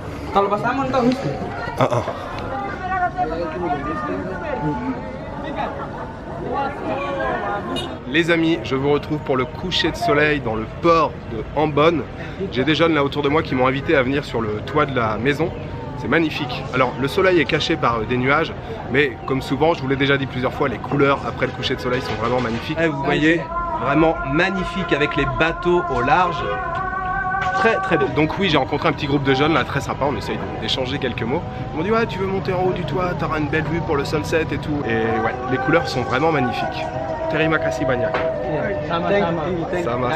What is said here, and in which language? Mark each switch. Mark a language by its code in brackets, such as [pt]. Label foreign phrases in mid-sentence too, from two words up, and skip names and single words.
[id] Kalau pas salmon tahu itu. [fr] Les amis, je vous retrouve pour le coucher de soleil dans le port de Ambon. J'ai des jeunes là autour de moi qui m'ont invité à venir sur le toit de la maison. C'est magnifique. Alors le soleil est caché par des nuages, mais comme souvent, je vous l'ai déjà dit plusieurs fois, les couleurs après le coucher de soleil sont vraiment magnifiques. Et vous voyez, vraiment magnifique avec les bateaux au large. Très très beau. Donc oui, j'ai rencontré un petit groupe de jeunes là, très sympa, on essaye d'échanger quelques mots. Ils m'ont dit ouais, tu veux monter en haut du toit, t'auras une belle vue pour le sunset et tout. Et ouais, les couleurs sont vraiment magnifiques. [id] Terima kasih banyak. Sama-sama.